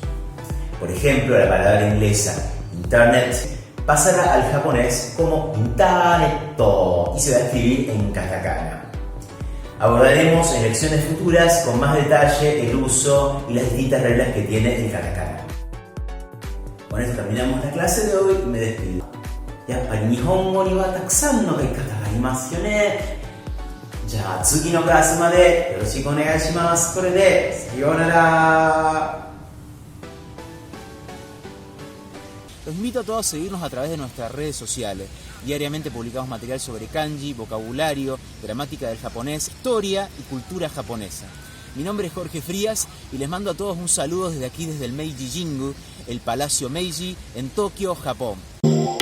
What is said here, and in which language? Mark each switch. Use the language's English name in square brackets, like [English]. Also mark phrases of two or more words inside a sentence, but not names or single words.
[Spanish] Por ejemplo, la palabra inglesa internet pasará al japonés como intaneto y se va a escribir en katakana. Abordaremos en lecciones futuras con más detalle el uso y las distintas reglas que tiene el katakana. Con esto terminamos la clase de hoy y me despido. [Japanese] やっぱり日本語にはたくさんのがいかたがありますよね. じゃあ次のクラスまでよろしくお願いします。これでさようなら。 [Spanish] Los invito a todos a seguirnos a través de nuestras redes sociales. Diariamente publicamos material sobre kanji, vocabulario, gramática del japonés, historia y cultura japonesa. Mi nombre es Jorge Frías y les mando a todos un saludo desde aquí, desde el Meiji Jingu, el Palacio Meiji en Tokio, Japón.